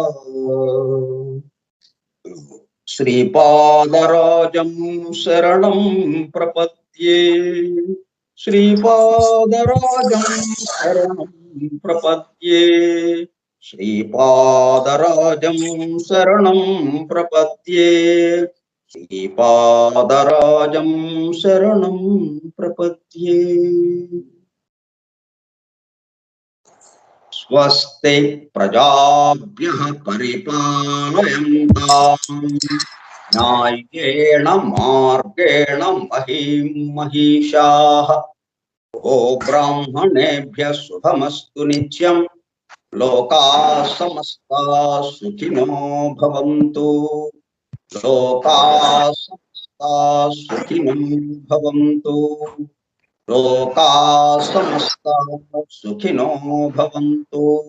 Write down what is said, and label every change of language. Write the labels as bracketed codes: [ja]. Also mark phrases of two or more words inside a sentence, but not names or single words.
[sa] శ్రీపాదరాజం శరణం ప్రపద్యే, శ్రీపాదరాజం శరణం ప్రపద్యే, శ్రీపాదరాజం శరణం ప్రపద్యే, శ్రీపాదరాజం శరణం ప్రపద్యే. స్వస్తి ప్రజాభ్యః పరిపాలయంతాం న్యాయేణ మార్గేణ మహీం మహిషాః. ఓ బ్రాహ్మణేభ్యః శుభమస్తు నిత్యం. లోకాః సమస్తాః సుఖినో భవంతు. లోకాః సమస్తాః సుఖినో భవంతు. లోకాః సమస్తాః సుఖినో భవంతు.